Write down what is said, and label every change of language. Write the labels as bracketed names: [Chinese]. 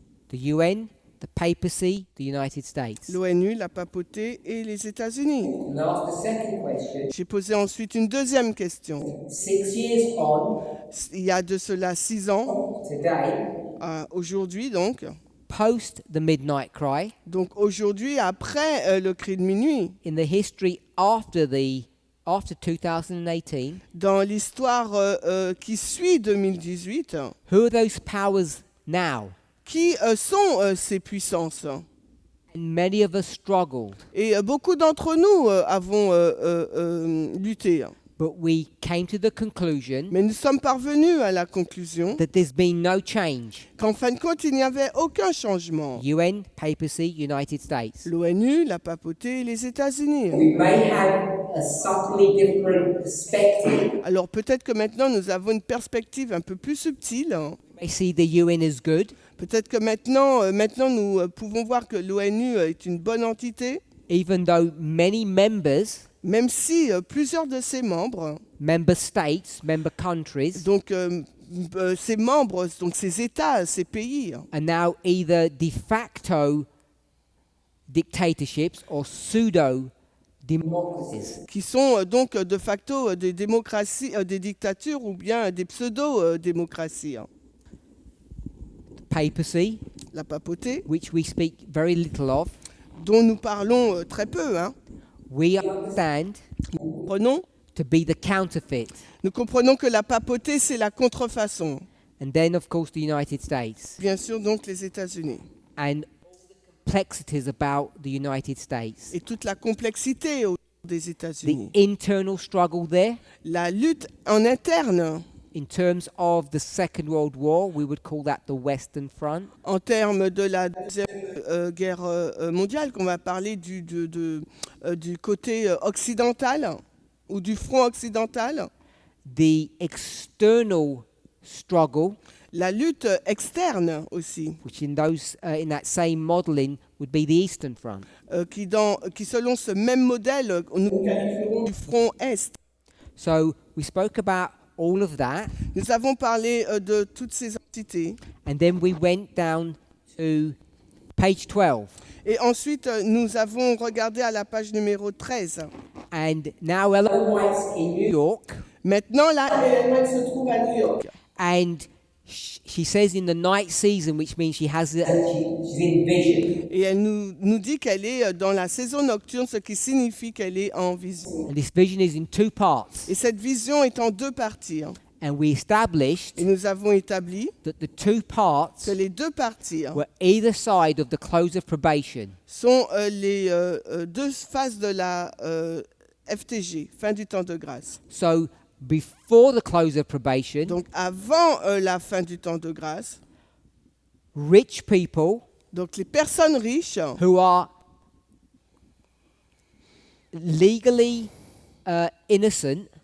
[English] The UN, the papacy, the United States. [French] L'ONU, la papauté et les États-Unis. [English] And ask the second question. [French] J'ai posé ensuite une deuxième question. [English] 6 years on, [French] Il y a de cela 6 ans, [English] today, [French] aujourd'hui donc. [English] Post the midnight cry, [French] Donc aujourd'hui, après le cri de minuit, [English] in the history after 2018, [French] dans l'histoire qui suit 2018, [English] who are those powers now? [French] qui sont ces puissances? [English] And many of us struggled, [French] Et beaucoup d'entre nous avons lutté. [English] but we came to the conclusion [French] Mais nous sommes parvenus à la conclusion [English] that there's been no change. [French] qu'en fin de compte, il n'y avait aucun changement. [English] UN, papacy, United States. [French] L'ONU, la papauté et les États-Unis. [English] we may have a subtly different perspective. [French] Alors peut-être que maintenant nous avons une perspective un peu plus subtile. [English] We see the UN as good, [French] Peut-être que maintenant nous pouvons voir que l'ONU est une bonne entité, [English] even though many members, [French] même si plusieurs de ses membres, [English] member states, member countries, [French] donc ses membres, donc ses États, ses pays, [English] are now either de facto dictatorships or pseudo democracies. [French] qui sont donc de facto des démocraties, des dictatures ou bien des pseudo-démocraties. [English] Papacy, [French] La papauté, [English] which we speak very little of, [French] dont nous parlons très peu, [English] we understand [French] Prenons, [English] to be the counterfeit. [French] nous comprenons que la papauté, c'est la contrefaçon. [English] And then, of course, the United States. [French] Bien sûr, donc les États-Unis. [English] And complexities about the United States. [French] Et toute la complexité autour des [English] The [French] États-Unis. [English] internal struggle there, [French] La lutte en interne, [English] in terms of the Second World War, we would call that the Western Front. [French] en termes de la deuxième guerre mondiale, qu'on va parler du côté occidental ou du front occidental. [English] The external struggle, [French] La lutte externe aussi, [English] which in that same modelling would be the Eastern Front. [French] qui selon ce même modèle, nous qualifierons du front Est. [English] So we spoke about all of that, [French] Nous avons parlé de toutes ces entités. [English] and then we went down to page 12. [French] Et ensuite, nous avons regardé à la page numéro 13. [English] And now Ellen White's in New York, [French] Maintenant, là, Ellen White se trouve à New York. [English] and she says in the night season, which means she has She's in vision. [French] Et elle nous dit qu'elle est dans la saison nocturne, ce qui signifie qu'elle est en vision. [English] and this vision is in two parts. [French] Et cette vision est en deux parties. [English] And we established [French] Et nous avons établi [English] that the two parts [French] que les deux parties [English] were either side of the close of probation. [French] sont les deux phases de la FTG, fin du temps de grâce. [English] So before the close of probation, [French] Donc avant la fin du temps de grâce, [English] rich people [French] donc les personnes riches [English] who are legally innocent,